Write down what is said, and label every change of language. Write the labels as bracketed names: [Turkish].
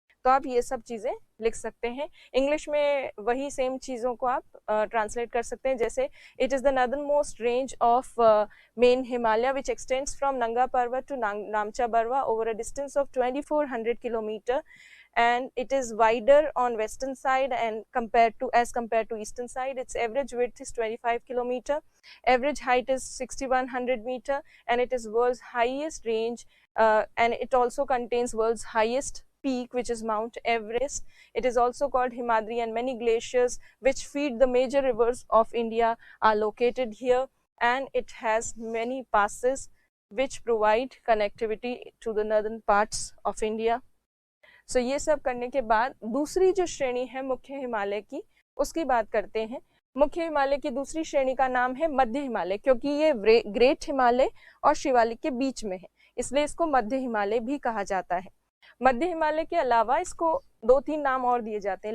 [English] तो आप ये सब चीजें लिख सकते हैं। इंग्लिश में वही सेम चीजों को आप ट्रांसलेट कर सकते हैं, जैसे it is the northern most range of main Himalaya which extends from Nanga Parbat to Namcha Barwa over a distance of 2400 kilometre, and it is wider on western side and compared to eastern side. Its average width is 25 kilometer, average height is 6100 meter, and it is world's highest range, and it also contains world's highest peak, which is Mount Everest. It is also called Himadri, and many glaciers which feed the major rivers of India are located here, and it has many passes which provide connectivity to the northern parts of India. [Hindi] So ये सब करने के बाद दूसरी जो श्रेणी है मुख्य हिमालय की, उसकी बात करते हैं। मुख्य हिमालय की दूसरी श्रेणी का नाम है मध्य हिमालय, क्योंकि ये ग्रेट हिमालय और शिवालिक के बीच में है, इसलिए इसको मध्य हिमालय भी कहा जाता है। मध्य हिमालय के अलावा इसको 2-3 नाम और दिए जाते हैं।